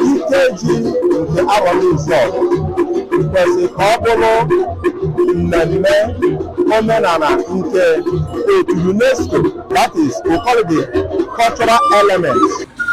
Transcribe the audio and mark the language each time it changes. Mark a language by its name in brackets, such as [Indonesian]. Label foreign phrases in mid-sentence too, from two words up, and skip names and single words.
[Igbo] K G nke Aro Izuogu kwesịrị ka ọ bụrụ mmemme omenala nke otu unesco. [English] That is, we call it the cultural element.